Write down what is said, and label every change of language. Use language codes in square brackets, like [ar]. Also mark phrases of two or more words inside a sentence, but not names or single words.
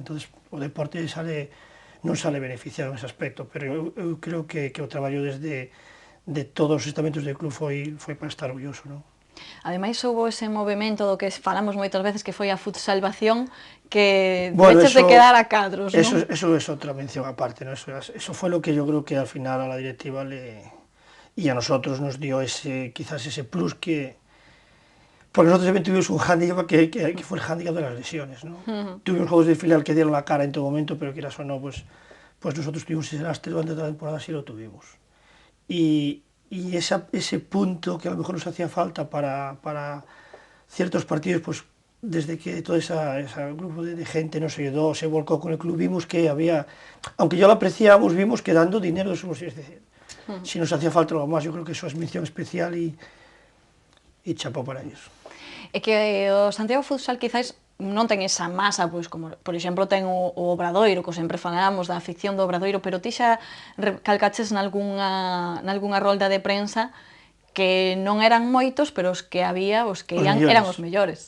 [gl] Entonces o deporte non sale beneficiado nese aspecto, pero eu creo que o traballo de todos os estamentos do club foi para estar orgulloso, non? Ademais, houve ese movimento do que falamos moitas veces que foi a futsalvación, que Bueno, deches de quedar a cadros, non? Eso é outra mención aparte, [es] ¿no? Eso fue lo que yo creo que al final a la directiva y a nosotros nos dio quizás ese plus que... Porque nosotros también tuvimos un hándicap que fue el hándicap de las lesiones, ¿no? Tuvimos juegos de filial que dieron la cara en todo momento, pero quieras o no, pues nosotros tuvimos ese lastre durante toda la temporada, sí lo tuvimos. Y ese punto que a lo mejor nos hacía falta para ciertos partidos, pues desde que todo ese grupo de gente nos ayudó, se volcó con el club, vimos que había, aunque yo lo apreciábamos, vimos que dando dinero de su bolsillo, es decir, si nos hacía falta algo más, yo creo que eso es mención especial y chapó para ellos. [gl] É que o Santiago Futsal quizás non ten esa masa, pois como, por exemplo, ten o Obradoiro, que sempre falamos da afición do Obradoiro, pero ti xa recalcaches nalgunha rolda de prensa que non eran moitos, pero os que había, os que eran os mellores.